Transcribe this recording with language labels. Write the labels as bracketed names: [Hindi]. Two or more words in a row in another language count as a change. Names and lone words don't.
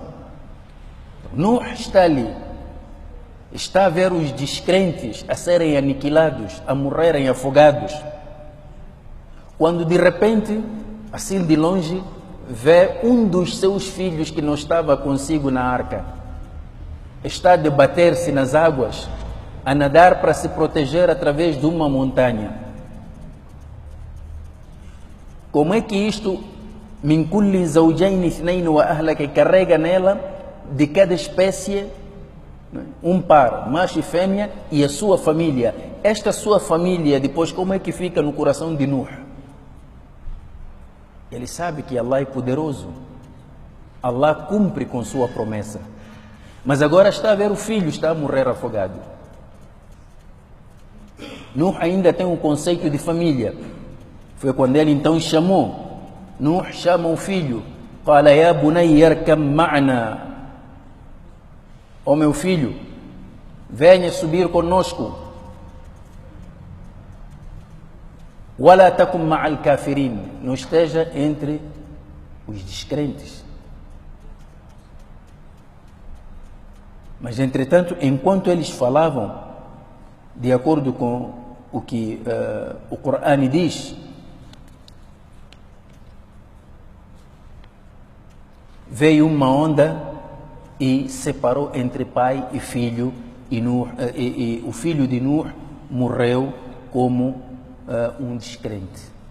[Portuguese] Nuh está ali, está a ver os descrentes a serem aniquilados, a morrerem afogados, quando de repente, assim de longe, vê um dos seus filhos que não estava consigo na arca, está a debater-se nas águas, a nadar para se proteger através de uma montanha. Como é que isto, [Arabic] مِن كُلِّ زَوْجَيْنِ اثْنَيْنِ وَأَهْلَكَ, [Portuguese] carrega nela de cada espécie um par, macho e fêmea, e a sua família? Esta sua família, depois, como é que fica no coração de Nuh? Ele sabe que Allah é poderoso, Allah cumpre com sua promessa, mas agora está a ver o filho, está a morrer afogado. Nuh ainda tem um conceito de família. Foi quando ele então chamou. Nuh chama o filho. [Arabic] قال يا بني اركب معنا. [Portuguese] Ó meu filho, venha subir conosco. [Arabic] ولا تكن مع الكافرين. [Portuguese] Não esteja entre os descrentes. Mas entretanto, enquanto eles falavam, de acordo com o que o Corão diz, veio uma onda e separou entre pai e filho, e o filho de Nuh morreu como um descrente.